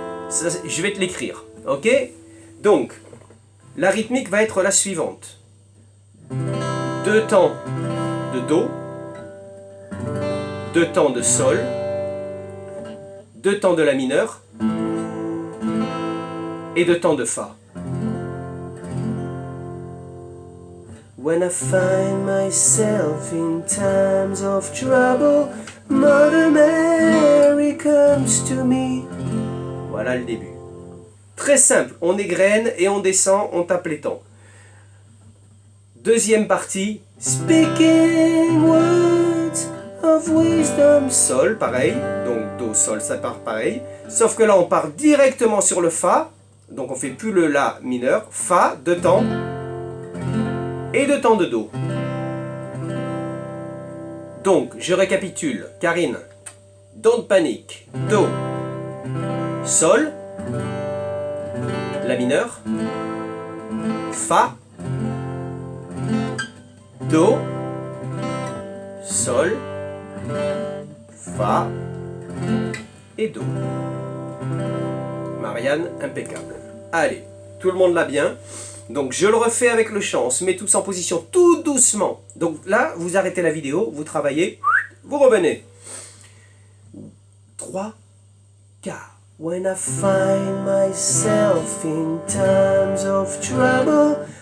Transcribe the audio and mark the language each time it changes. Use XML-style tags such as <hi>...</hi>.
<fr>Ça, je vais te l'écrire, ok? Donc, la rythmique va être la suivante. 2 temps de Do, 2 temps de Sol, 2 temps de La mineur, et 2 temps de Fa.</fr> <en>When I find myself in times of trouble, Mother Mary comes to me.</en> <fr>Voilà le début. Très simple, on égrène et on descend, on tape les temps. Deuxième partie,</fr> <en>Speaking words of wisdom.</en> <fr>Sol, pareil, donc Do, Sol, ça part pareil. Sauf que là, on part directement sur le Fa. Donc on fait plus le La mineur, Fa, 2 temps, et 2 temps de Do. Donc, je récapitule. Karine,</fr> <en>don't panic,</en> <fr>Do, Sol, La mineur, Fa, Do, Sol, Fa et Do. Marianne, impeccable. Allez, tout le monde l'a bien. Donc je le refais avec le chant. On se met tous en position tout doucement. Donc là, vous arrêtez la vidéo, vous travaillez, vous revenez. 3, 4.</fr> <en>When I find myself in times of trouble.</en>